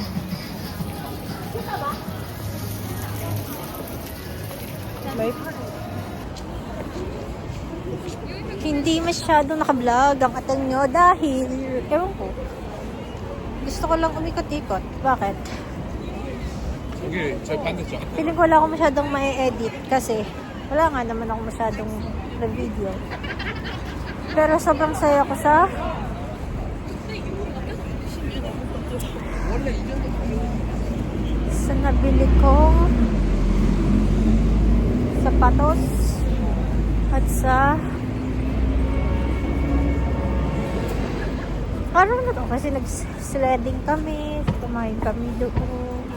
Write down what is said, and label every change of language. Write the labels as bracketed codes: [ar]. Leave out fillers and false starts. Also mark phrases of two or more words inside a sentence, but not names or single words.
[tl] Kita ba? May Hindi masyadong nakablog ang atan nyo dahil, ewan ko, gusto ko lang umikot-ikot. Bakit? [ko] 여기 저희 반대쪽. [tl] Feeling ko wala ako masyadong mai-edit kasi wala nga naman ako masyadong na-video. Pero sobrang saya ko sa nabili kong sapatos at sa araw na to kasi nag-sledding kami, kumain kami doon.